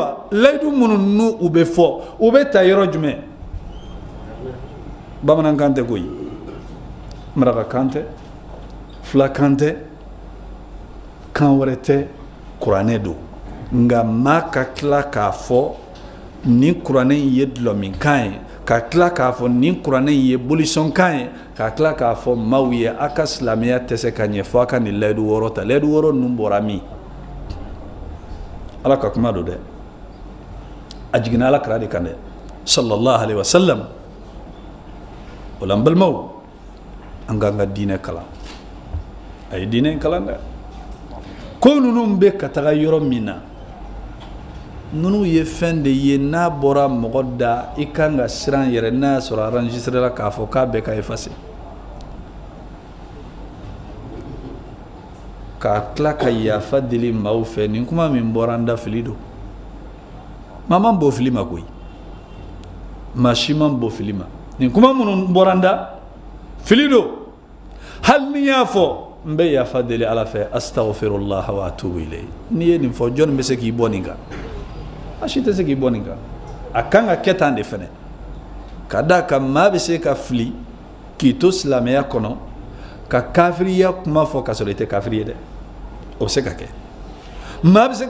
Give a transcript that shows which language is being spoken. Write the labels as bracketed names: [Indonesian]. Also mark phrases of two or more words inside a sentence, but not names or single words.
[Bambara] layidu minnu n'u bɛ fɔ u bɛ ta yɔrɔ jumɛn bamanankan tɛ koyi marakakan tɛ filakan tɛ kan wɛrɛ tɛ kuranɛ don nka maa ka tila k'a fɔ nin kuranɛ in ye dulɔminkan ye ka tila k'a fɔ nin kuranɛ in ye bolisɔnkan ye ka tila k'a fɔ maaw ye a ka silamɛya tɛ se ka ɲɛ fɔ a ka nin layidu 6 ta layidu 6 ninnu bɔra min ala ka kuma don dɛ a jiginna ala kira de kan dɛ [Arabic] صلى الله عليه وسلم [Bambara] o la n balimaw an k'an ka diinɛ kalan a ye diinɛ in kalan dɛ ko ninnu bɛ ka taga yɔrɔ min na ninnu ye fɛn de ye n'a bɔra mɔgɔ da i kan ka siran yɛrɛ n'a y'a sɔrɔ enregistré la k'a fɔ k'a bɛɛ ka effacer k'a tila ka yafa deli maaw fɛ nin kuma min bɔra an da fili don maa man bɔ fili ma koyi maa si man bɔ fili ma nin kuma minnu bɔra an da fili don hali ni y'a fɔ n bɛ yafa deli ala fɛ astaghfirullah [Arabic] وأتوب إليه [Bambara] n'i ye nin fɔ jɔnni bɛ se k'i bɔ nin kan a si tɛ se k'i bɔ nin kan a kan ka kɛ tan de fɛnɛ ka d'a kan maa bɛ se ka fili k'i to silamɛya kɔnɔ ka kafiriya kuma fɔ k'a sɔrɔ i tɛ kafiri ye dɛ o bɛ se ka kɛ maa bɛ se